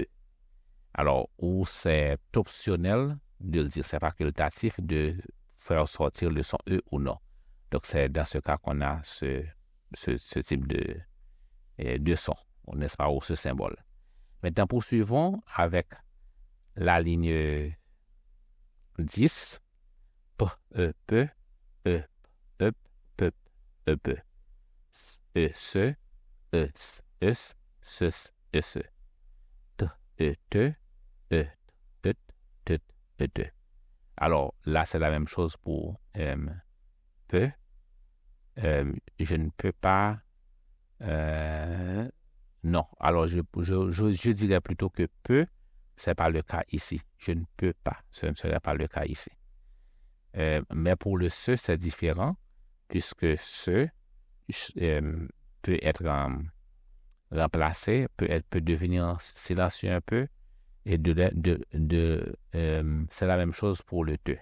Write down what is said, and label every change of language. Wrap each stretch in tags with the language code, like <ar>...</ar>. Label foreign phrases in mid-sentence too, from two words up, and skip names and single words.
<fr>Alors, où c'est optionnel de le dire, c'est facultatif de faire sortir le son E ou non. Donc, c'est dans ce cas qu'on a ce type de son, n'est-ce pas, ou ce symbole. Maintenant, poursuivons avec la ligne 10. P, E, P, E, E, P, E, P. E, se, E, S, S, S, S. T, E, T, E, T, T, E, T. Alors, là, c'est la même chose pour peut. Je ne peux pas. Non. Alors, je dirais plutôt que peut, ce n'est pas le cas ici. Je ne peux pas. Ce ne serait pas le cas ici. Mais pour le ce, c'est différent, puisque ce peut être remplacé, peut devenir silencieux un peu, et c'est la même chose pour le te.</fr>